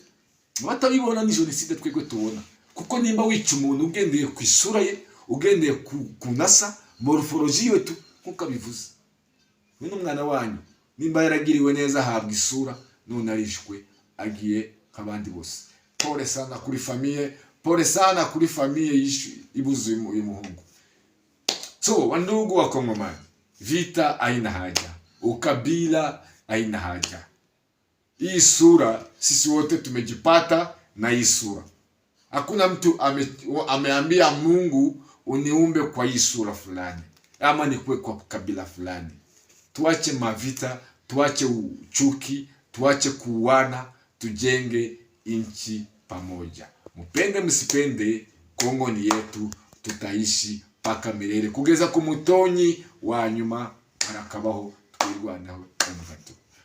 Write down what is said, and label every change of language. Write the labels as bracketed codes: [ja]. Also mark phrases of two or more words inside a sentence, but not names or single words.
[rw] Batabibona ni genocide twego tubona. Kuko nimba wica umuntu ugendeye ku isura ye, ugendeye ku nasa morphology yetu nkuko bivuze. Ni umwana wanyu nimba yaragiriwe neza ahabwa isura, none arishwe agiye nk'abandi bose. [sw] Pole sana [rw] kuri famille, [sw] pole sana [rw] kuri famille ibuze uyu muhungu. [sw] So wandugu wa Kongomani, vita haina haja, ukabila haina haja. Hii sura sisi wote tumejipata na hii sura. Hakuna mtu ameambia Mungu uniumbe kwa hii sura fulani ama nikuwe kwa kabila fulani. Tuache mavita, tuache uchuki, tuache kuuana, tujenge nchi pamoja. Mpende msipende, Kongo ni yetu, tutaishi paka milele [rw] kugeza ku mutonyi wa nyuma arakabaho twirwanaho.